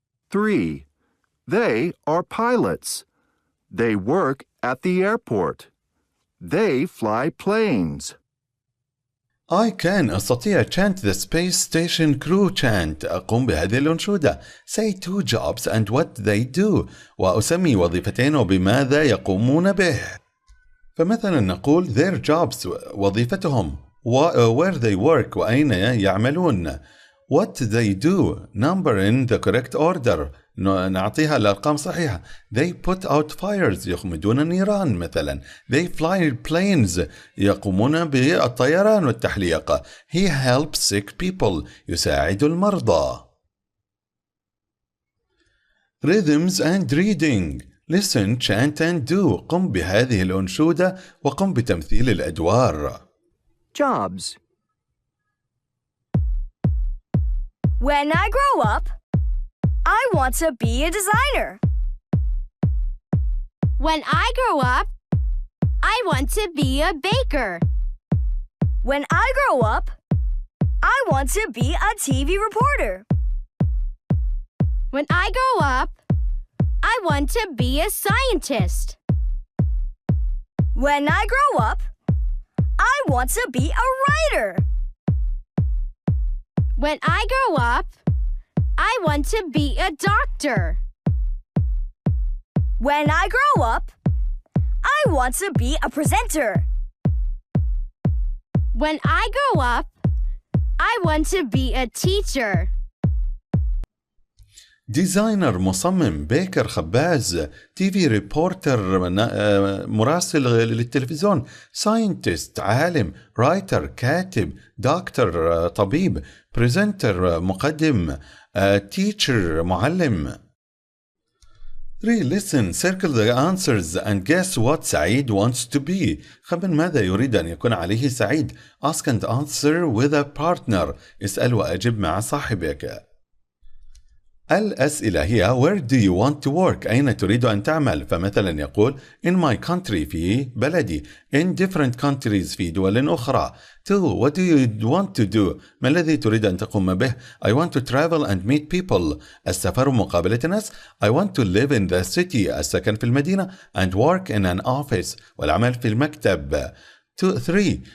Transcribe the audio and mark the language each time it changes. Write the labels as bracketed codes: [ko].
[en] 3. They are pilots. They work at the airport. They fly planes. I can [ar] أستطيع [en] chant the space station crew chant. [ar] أقوم بهذه الأنشودة. [en] Say 2 jobs and what they do. [ar] وأسمي وظيفتين وبماذا يقومون به. فمثلا نقول [en] their jobs [ar] وظيفتهم. [en] Where they work [ar] وأين يعملون. [en] What they do. Number in the correct order. [ar] نعطيها الأرقام صحيحة. [en] They put out fires. [ar] يخمدون النيران مثلا. [en] They fly planes. [ar] يقومون بالطيران والتحليق. [en] He helps sick people. [ar] يساعد المرضى. [en] Rhythms and reading. Listen, chant and do. [ar] قم بهذه الأنشودة وقم بتمثيل الأدوار. [en] Jobs. When I grow up, I want to be a designer. When I grow up, I want to be a baker. When I grow up, I want to be a TV reporter. When I grow up, I want to be a scientist. When I grow up, I want to be a writer. When I grow up, I want to be a doctor. When I grow up, I want to be a presenter. When I grow up, I want to be a teacher. [ar] ديزاينر مصمم بيكر خباز تي في ريبورتر مراسل للتلفزيون ساينتست عالم رايتر كاتب دكتور طبيب بريزنتر مقدم تيتشر معلم. [en] 3. Listen, circle the answers and guess what سعيد wants to be. [ar] خمن ماذا يريد أن يكون عليه سعيد. [en] Ask and answer with a partner. [ar] اسأل وأجب مع صاحبك. الأسئلة هي [en] Where do you want to work؟ [ar] أين تريد أن تعمل؟ فمثلا يقول [en] In my country [ar] في بلدي. [en] In different countries [ar] في دول أخرى. [en] 2. What do you want to do؟ [ar] ما الذي تريد أن تقوم به؟ [en] I want to travel and meet people. [ar] السفر ومقابلة الناس. [en] I want to live in the city. [ar] السكن في المدينة. [en] And work in an office. [ar] والعمل في المكتب. 3.